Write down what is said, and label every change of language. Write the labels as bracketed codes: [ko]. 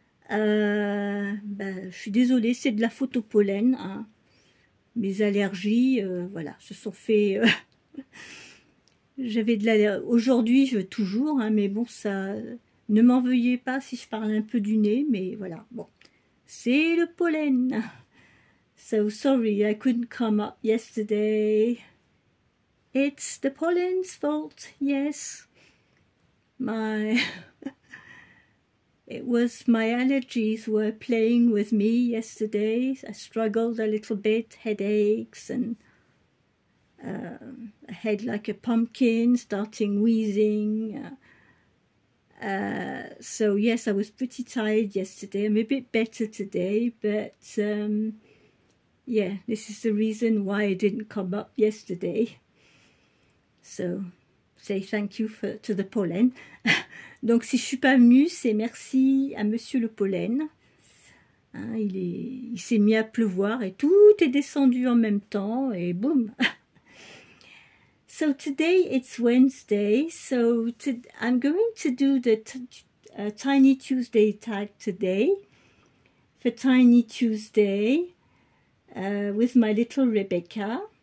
[fr] Je suis désolée, c'est de la faute au pollen. Hein. Mes allergies, voilà, se sont fait... J'avais de l'allergie. Aujourd'hui, je toujours, hein, mais bon, ça... Ne m'en veuillez pas si je parle un peu du nez, mais voilà, bon. C'est le pollen. [en] So sorry, I couldn't come up yesterday. It's the pollen's fault, yes. It was my allergies were playing with me yesterday. I struggled a little bit, headaches, and I had like a pumpkin, starting wheezing. So yes, I was pretty tired yesterday. I'm a bit better today, but yeah, this is the reason why I didn't come up yesterday. So say thank you to the pollen. [fr] Donc si je suis pas venue, c'est merci à Monsieur le pollen. Hein, il s'est mis à pleuvoir et tout est descendu en même temps et boum. [en] So today it's Wednesday, so I'm going to do the Tiny Tuesday tag today for Tiny Tuesday with my little Rebecca.